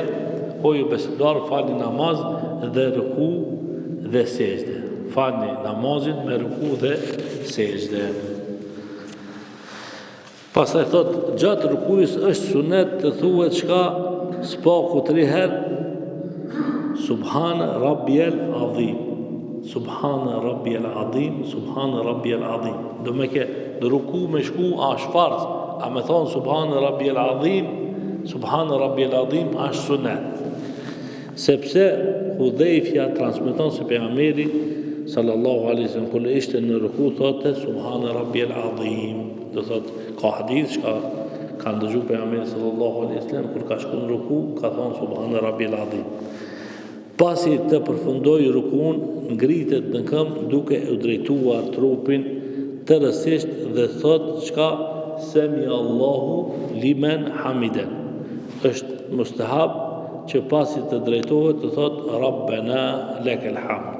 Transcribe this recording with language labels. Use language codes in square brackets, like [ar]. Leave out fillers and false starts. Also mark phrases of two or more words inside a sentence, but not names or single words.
[sq] O ju besimtar, falni namaz dhe ruku dhe sejdë. Falni namazin me ruku dhe sejdë. Pastaj thot gjatë rukujës është sunet të thuhet çka spaku 3 herë [ar] سبحان ربي العظيم. سبحان ربي العظيم، سبحان ربي العظيم. [sq] Do me ke në ruku me shku është farz, a me thonë [ar] سبحان ربي العظيم [sq] është sunet. Sepse Hudhejfja transmeton se pejgamberi [ar] صلى الله عليه وسلم [sq] kur ishte në ruku thotë [ar] سبحان ربي العظيم. [sq] Do thotë ka hadith që ka ndëgju pejgamberi [ar] صلى الله عليه وسلم [sq] kur ka shku në ruku ka thonë [ar] سبحان ربي العظيم. [sq] Pasi të përfundoj rukun, ngritet në këmbë duke u drejtuar trupin të rësisht dhe thot çka [ar] سمع الله لمن حمده. [sq] Është mustahab që pasi të drejtohet të thot [ar] ربنا لك الحمد.